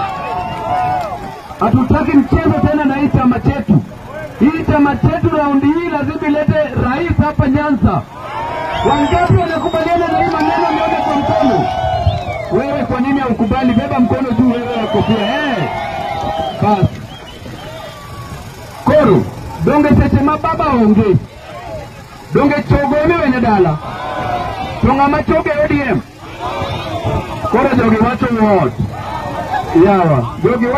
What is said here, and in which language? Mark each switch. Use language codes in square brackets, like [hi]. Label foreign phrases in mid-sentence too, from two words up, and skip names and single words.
[sw] Hatutaki mchezo tena na hii chama chetu. Hii chama chetu raundi hii lazima ilete rais hapa Nyanza. Wangapi wanakubaliana na hii maneno? Nione kwa mkono. Wewe kwa nini haukubali? Beba mkono juu wewe wako pia. Bas. [luo] Koro, donge sechema baba onge. Donge chogome wenye dala. Tonga machoge ODM. Koro jogi wacho wot. Yawa, jogi wacho.